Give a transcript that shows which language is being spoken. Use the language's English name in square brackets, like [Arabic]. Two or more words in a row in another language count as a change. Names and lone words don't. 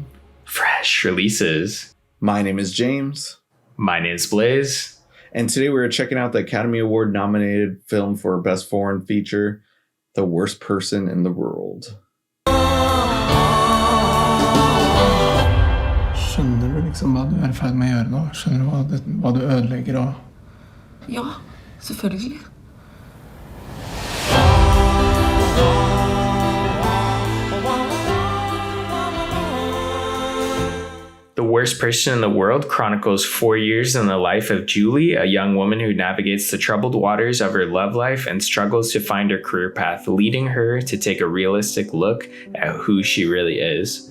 [English] Fresh Releases. My name is James. My name's Blaze. And today we're checking out the Academy Award nominated film for Best Foreign Feature, The Worst Person in the World. [Norwegian] Skjønner du liksom hva du er I ferd med å gjøre nå? Skjønner du hva du ødelegger og... Ja, selvfølgelig. [English] The Worst Person in the World chronicles 4 years in the life of Julie, a young woman who navigates the troubled waters of her love life and struggles to find her career path, leading her to take a realistic look at who she really is.